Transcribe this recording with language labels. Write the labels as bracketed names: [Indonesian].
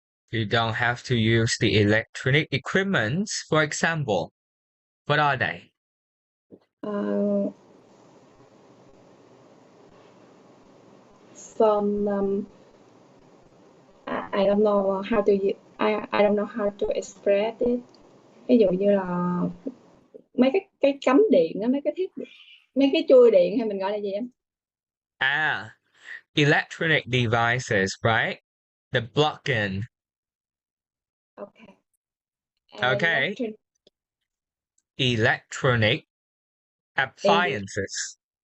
[English] You don't have to use the electronic equipments, for example. What are they? Some I don't know how to I don't know how to express it. [Vietnamese] Ví dụ như là mấy cái cắm điện á, mấy cái thiết bị, mấy cái chui điện hay mình gọi là gì em? [English] Electronic devices, right? The plug-in. Okay. Okay. Electronic appliances.